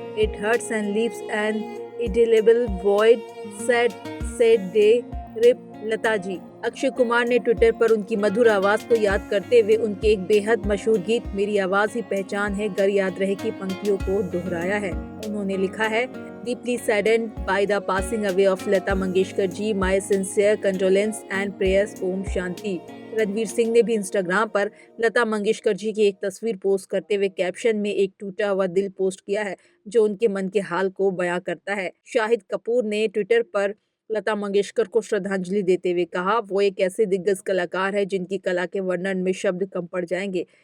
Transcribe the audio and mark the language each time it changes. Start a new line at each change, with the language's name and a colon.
English: It hurts and leaves an indelible void, sad day, RIP Lata ji.
Hindi: Akshay Kumar ने Twitter पर उनकी मधुर आवाज को याद करते हुए उनके एक बेहद मशहूर गीत मेरी आवाज ही पहचान है, गर याद रहे की पंक्तियों को दोहराया है। उन्होंने लिखा है,
English: deeply saddened by the passing away of Lata Mangeshkar ji, my sincere condolence and prayers,
Hindi: Om Shanti. Ranveer Singh ने भी इंस्टाग्राम पर लता मंगेशकर जी की एक तस्वीर पोस्ट करते हुए कैप्शन में एक टूटा हुआ दिल पोस्ट किया है, जो उनके मन के हाल को बयां करता है। शाहिद कपूर ने ट्विटर पर लता मंगेशकर को श्रद्धांजलि देते हुए कहा, वो एक ऐसे दिग्गज कलाकार है जिनकी कला के वर्णन में शब्द कम पड़ जाएंगे।